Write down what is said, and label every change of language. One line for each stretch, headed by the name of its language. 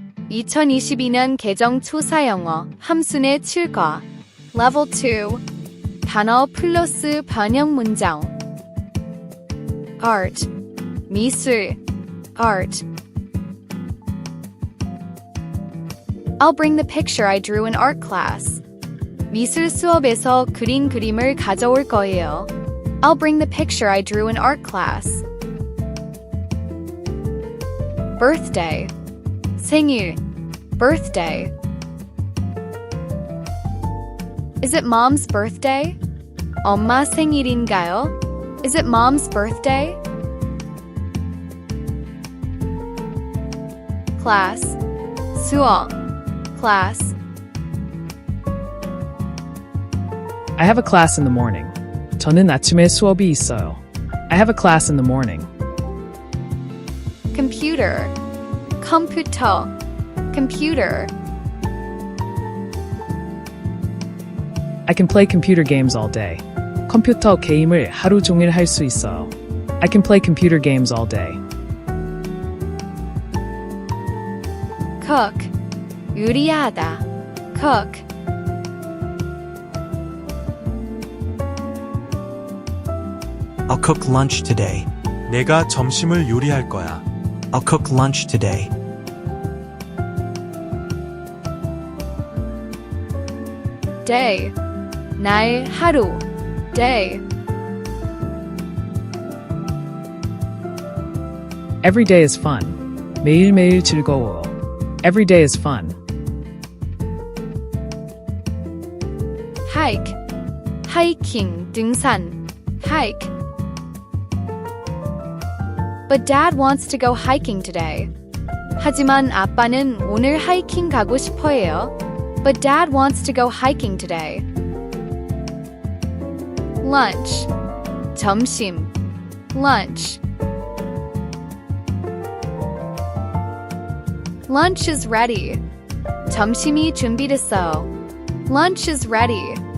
Korean: 2022년 개정 초사영어 함수의 7과 Level 2 단어 플러스 번역 문장
English: Art 미술 Art I'll bring the picture I drew in art class.
Korean: 미술 수업에서 그린 그림을 가져올 거예요.
English: I'll bring the picture I drew in art class. Birthday 생일 birthday Is it mom's birthday?
Korean: 엄마 생일인가요?
English: Is it mom's birthday? Class 수업 class I have a class in the morning.
Korean: 저는 아침에 수업이 있어요.
English: I have a class in the morning. Computer 컴퓨터 computer I can play computer games all day.
Korean: 컴퓨터 게임을 하루 종일 할 수 있어요.
English: I can play computer games all day. cook 요리하다 cook I'll cook lunch today.
Korean: 내가 점심을 요리할 거야.
English: I'll cook lunch today. day 날 하루 day Every day is fun.
Korean: 매일매일 즐거워.
English: Every day is fun. hike hiking 등산 hike But dad wants to go hiking today.
Korean: 하지만 아빠는 오늘 하이킹 가고 싶어해요.
English: But dad wants to go hiking today. lunch 점심 lunch Lunch is ready.
Korean: 점심이 준비됐어.
English: Lunch is ready.